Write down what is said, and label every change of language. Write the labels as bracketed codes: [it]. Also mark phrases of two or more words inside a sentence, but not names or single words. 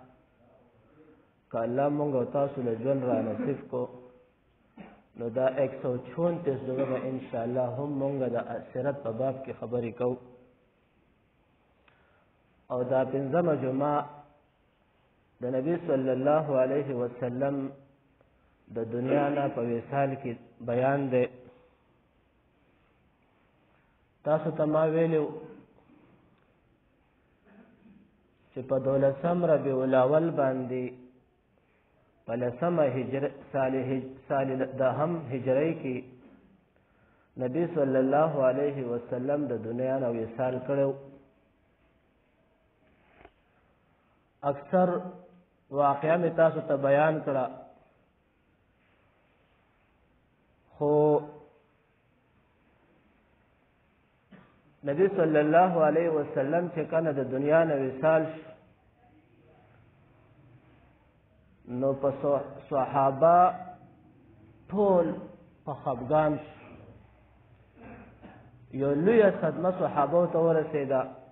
[ps] کله موږ تاسو له ژوند را نصیب کو نو دا 134 دغه [ar] ان شاء الله [ps] هم موږ د سیرت په باب کې خبرې کوو او دا پنځمه جمعه د نبی [ar] صلی الله علیه وسلم [ps] د دنیا نه په وصال کې بیان دی تاسو ته ما ویلو چې په 12 ربیع الاول باندې په 10 سال دهم هجری کې نبی [ar] صلی الله علیه وسلم [ps] د دنیا نه وصال کړو اکثر واقعا می تاسو ته بیان کړه خو نبی [ar] صلی الله علیه وسلم [ps] چې کله د دنیا نه وصال نو په صحابه ټول په خفګان یو لویه صدمه صحابه ته ورسېده